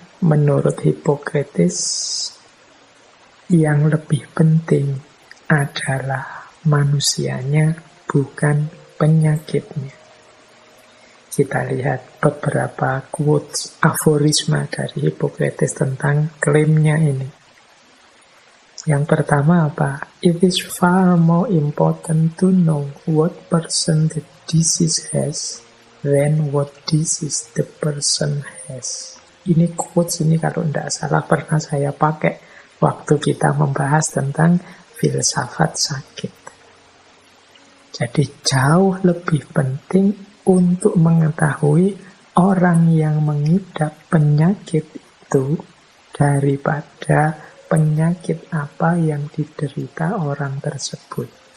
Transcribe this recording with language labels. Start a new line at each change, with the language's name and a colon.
Indonesian: menurut Hippocrates yang lebih penting adalah manusianya, bukan penyakitnya. Kita lihat beberapa quotes, aforisma dari Hippocrates tentang klaimnya ini. Yang pertama apa?
English: It is far more important to know what person the disease has than what disease the person has.
Indonesian: Ini quotes ini kalau tidak salah pernah saya pakai waktu kita membahas tentang filsafat sakit. Jadi jauh lebih penting untuk mengetahui orang yang mengidap penyakit itu daripada penyakit apa yang diderita orang tersebut.